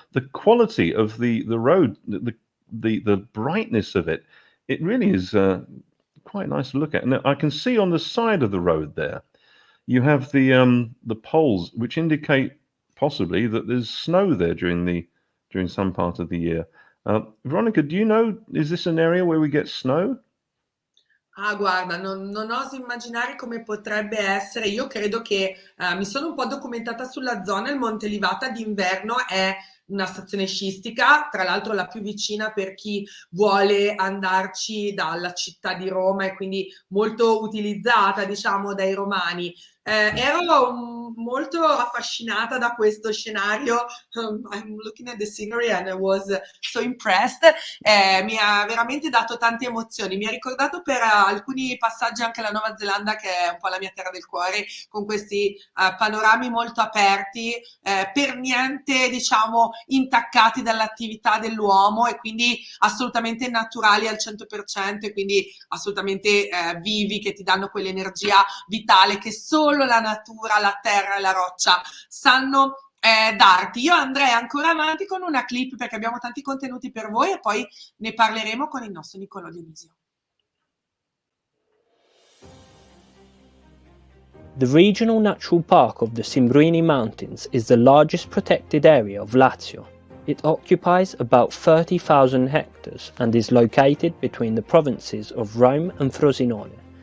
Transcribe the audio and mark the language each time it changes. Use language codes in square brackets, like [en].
[en] The quality of the road, the brightness of it, it really is quite nice to look at. And I can see on the side of the road there, you have the poles which indicate possibly that there's snow there during some part of the year. Veronica, do you know, is this an area where we get snow? [it] Ah, guarda, non oso immaginare come potrebbe essere. Io credo che mi sono un po' documentata sulla zona. Il Monte Livata d'inverno è una stazione sciistica, tra l'altro la più vicina per chi vuole andarci dalla città di Roma e quindi molto utilizzata, diciamo, dai romani. Ero molto affascinata da questo scenario. [en] I'm looking at the scenery and I was so impressed. [it] Mi ha veramente dato tante emozioni. Mi ha ricordato per alcuni passaggi anche la Nuova Zelanda, che è un po' la mia terra del cuore, con questi panorami molto aperti, per niente, diciamo, intaccati dall'attività dell'uomo e quindi assolutamente naturali al 100% e quindi assolutamente vivi, che ti danno quell'energia vitale che solo la natura, la terra e la roccia sanno darti. Io andrei ancora avanti con una clip perché abbiamo tanti contenuti per voi e poi ne parleremo con il nostro Niccolò Dionisio. [en] The regional natural park of the Simbruini Mountains is the largest protected area of Lazio. It occupies about 30,000 hectares and is located between the provinces of Rome and Frosinone.